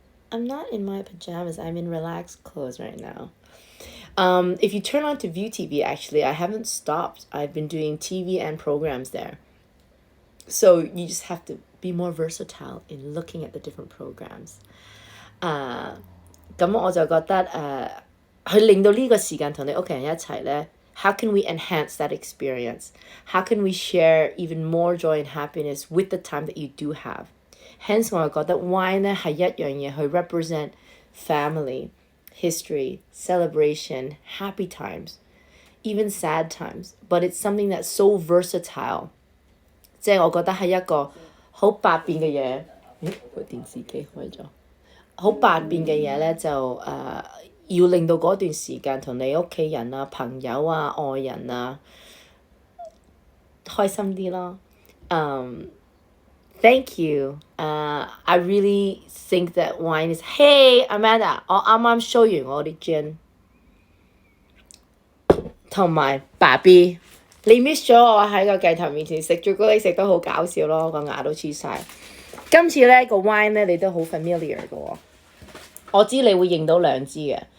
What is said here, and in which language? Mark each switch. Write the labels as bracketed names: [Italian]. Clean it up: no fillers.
[English] I'm not in my pajamas. I'm in relaxed clothes right now. If you turn on to View TV, actually, I haven't stopped. I've been doing TV and programs there. So you just have to be more versatile in looking at the different programs. [Chinese] 咁我就覺得去令到呢個時間同你屋企人一齊呢 [English] how can we enhance that experience? How can we share even more joy and happiness with the time that you do have? Hence [Chinese] 我就覺得 [English] wine [Chinese] 呢係一樣嘢去 [English] represent family, history, celebration, happy times, even sad times. But it's something that's so versatile. [Chinese] 即係我覺得係一個好百變嘅嘢。咦，個電視機開咗。好百變嘅嘢呢，就要令到嗰段時間同你屋企人啊、朋友啊、愛人啊開心啲咯。 [English] Thank you. I really think that wine is. [Chinese] Hey Amanda， 我啱啱 show 完我啲 gin， 同埋爸 B， 你 miss 咗我喺個鏡頭面前食朱古力食得好搞笑咯，個牙都黐晒。今次呢個 wine 呢，你都好 familiar 嘅喎，我知你會認到兩支嘅。